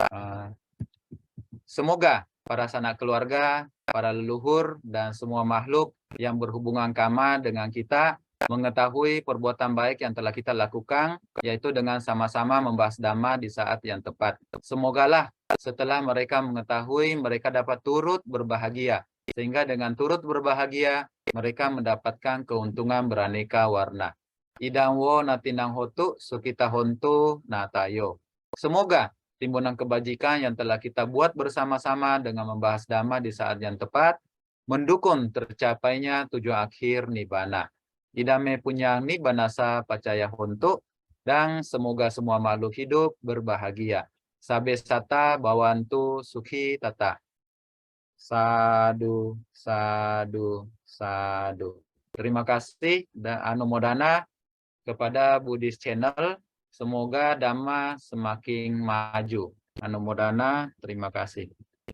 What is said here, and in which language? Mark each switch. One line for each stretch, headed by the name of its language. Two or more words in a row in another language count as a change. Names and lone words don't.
Indonesian: Semoga para sanak keluarga, para leluhur, dan semua makhluk yang berhubungan karma dengan kita mengetahui perbuatan baik yang telah kita lakukan, yaitu dengan sama-sama membahas Dhamma di saat yang tepat. Semogalah setelah mereka mengetahui, mereka dapat turut berbahagia. Sehingga dengan turut berbahagia, mereka mendapatkan keuntungan beraneka warna.
Pali: Idang wo natinang hotu, sukita hontu natayo.
Indonesian: Semoga timbunan kebajikan yang telah kita buat bersama-sama dengan membahas Dhamma di saat yang tepat, mendukung tercapainya tujuan akhir Nibbana.
Pali: Idame punya Nibbanasa pacaya hontu,
Indonesian: dan semoga semua makhluk hidup berbahagia.
Pali: Sabe sata bawantu sukhi tata. Sadu, sadu, sadu.
Indonesian: Terima kasih dan anumodana kepada Buddhist Channel. Semoga Dhamma semakin maju. Anumodana, terima kasih.